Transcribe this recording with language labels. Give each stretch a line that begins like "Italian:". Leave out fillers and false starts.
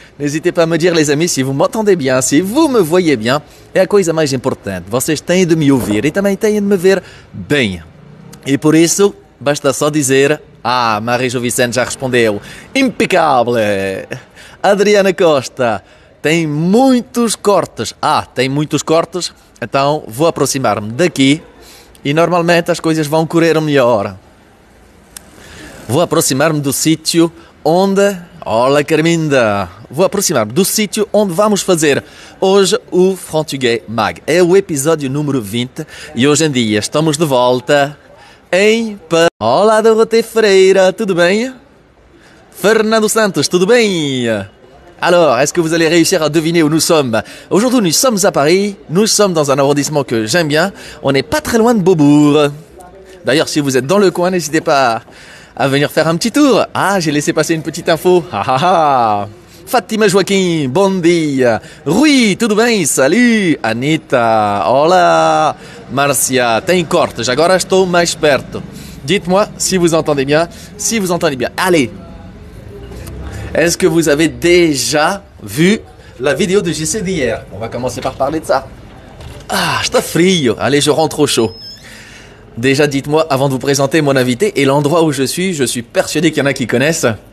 French: N'hésitez pas à me dire, les amis, si vous m'entendez bien, si vous me voyez bien.
Portuguese: E a coisa mais importante, vocês têm de me ouvir e também têm de me ver bem. E por isso, basta só dizer... Ah, Marie-Jo Vicente já respondeu. Impecável. Adriana Costa. Tem muitos cortes. Tem muitos cortes. Então vou aproximar-me daqui e normalmente as coisas vão correr melhor. Vou aproximar-me do sítio onde... Olá, Carminda. Vou aproximar-me do sítio onde vamos fazer hoje o Frantuguais Mag. É o episódio número 20 e hoje em dia estamos de volta... Olá, Dorothée Freire, tudo bem? Fernando Santos, tudo bem?
French: Alors, est-ce que vous allez réussir à deviner où nous sommes? Aujourd'hui, nous sommes à Paris, nous sommes dans un arrondissement que j'aime bien, on n'est pas très loin de Beaubourg. D'ailleurs, si vous êtes dans le coin, n'hésitez pas à venir faire un petit tour. J'ai laissé passer une petite info.
Portuguese: Fatima Joaquim, bom dia. Rui, tudo bem? Salut. Anita, olá. Marcia, tem cortes, agora estou mais perto.
French: Dites-moi si vous entendez bien, Allez. Est-ce que vous avez déjà vu la vidéo de JC d'hier? On va commencer par parler de ça.
Portuguese: Está frio.
French: Allez, je rentre au chaud. Déjà, dites-moi, avant de vous présenter mon invité et l'endroit où je suis persuadé qu'il y en a qui connaissent.